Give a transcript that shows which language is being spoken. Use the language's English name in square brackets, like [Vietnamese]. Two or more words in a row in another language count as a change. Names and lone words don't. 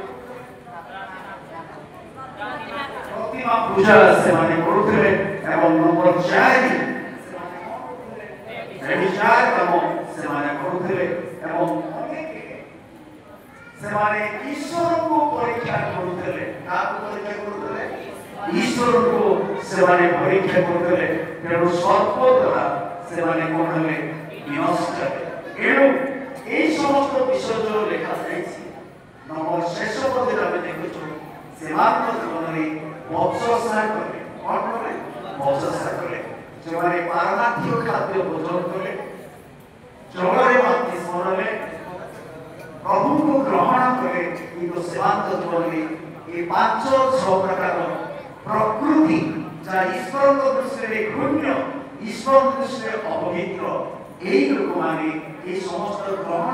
[Odia] ପ୍ରତିମା ପୂଜା ସେମାନେ କରୁଥିଲେ ଏବଂ ନମ୍ବର 4 ବ୍ୟଭିଚାର କାମ ସେମାନେ କରୁଥିଲେ ଏବଂ ସେମାନେ ଈଶ୍ୱରଙ୍କୁ ପରୀକ୍ଷା କରୁଥିଲେ କାହାକୁ ପରୀକ୍ଷା କରୁଥିଲେ ଈଶ୍ୱରଙ୍କୁ ସେମାନେ ପରୀକ୍ଷା କରୁଥିଲେ ତେଣୁ ସର୍ପ ଦ୍ୱାରା ସେମାନେ କ'ଣ ହେଲେ ବିନଷ୍ଟ ଏଣୁ ଏହି ସମସ୍ତ ବିଷୟ ଯେଉଁ ଲେଖାଯାଇଛି ନମ୍ବର ଶେଷ ପଦରେ ଆମେ ଦେଖୁଛୁ ସେମାନଙ୍କ ଜୀବନରେ ବଂଶସାର କଲେ କ'ଣ କଲେ ବଂଶସାର କଲେ ସେମାନେ ପାରମାର୍ଥିକ ଖାଦ୍ୟ ଭୋଜନ କଲେ ଜଳରେ ବାପ୍ତିସ୍ମ ନେଲେ ପ୍ରଭୁଙ୍କୁ ଗ୍ରହଣ କଲେ କିନ୍ତୁ ସେମାନଙ୍କ ଜୀବନରେ ଏ 5-6 ପ୍ରକାର ପ୍ରକୃତି ଯାହା ଈଶ୍ୱରଙ୍କ ଦୃଷ୍ଟିରେ ଘୃଣ୍ୟ ଈଶ୍ୱରଙ୍କ ଦୃଷ୍ଟିରେ ଅପବିତ୍ର এই ଲୋକମାନେ এই ସମସ୍ତ ଗ୍ରହଣ